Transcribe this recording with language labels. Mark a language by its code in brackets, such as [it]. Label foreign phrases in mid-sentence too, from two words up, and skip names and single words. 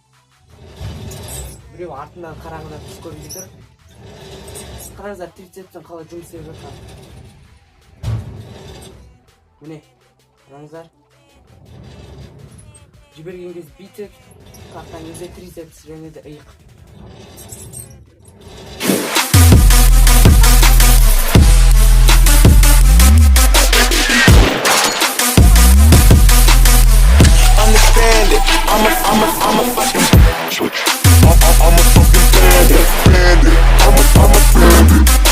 [kk] Біреу артынан қараңыздар, түс көрініп тұр. Қараңыздар, трицепстің қалай жұмыс істеп жатқанын. Міне, қараңыздар. Жіберген кезде бицепс, қаққан кезде трицепс және де иық. [en] I'm a fucking switch. I'm a fucking bandit. I'm a bandit.